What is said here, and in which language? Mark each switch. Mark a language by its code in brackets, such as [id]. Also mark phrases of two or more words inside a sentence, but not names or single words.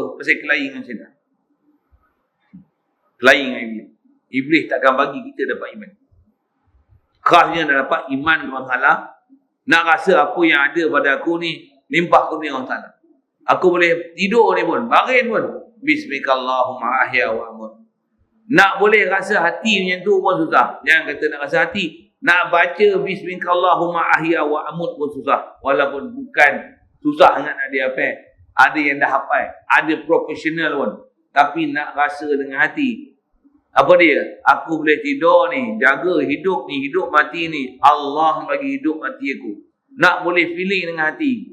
[ms] Pasal kelahi dengan syaitan. Kelahi dengan Iblis. Iblis takkan bagi kita dapat iman. Kerasnya nak dapat iman dengan Allah. Nak rasa apa yang ada pada aku ni, limpah kurnia Allah Ta'ala. Aku boleh tidur ni pun, baring pun. [ar] باسمك اللهم أحيا وأموت. [ms] Nak boleh rasa hati macam tu pun susah. Jangan kata nak rasa hati. Nak baca [ar] بسم الله الرحمن الرحيم أحيا وأموت [ms] pun susah. Walaupun bukan susah sangat nak dia hafal. Ada yang dah hafal. Ada profesional pun. Tapi nak rasa dengan hati. Apa dia? Aku boleh tidur ni. Jaga hidup ni. Hidup mati ni. Allah bagi hidup mati aku. Nak boleh feeling dengan hati.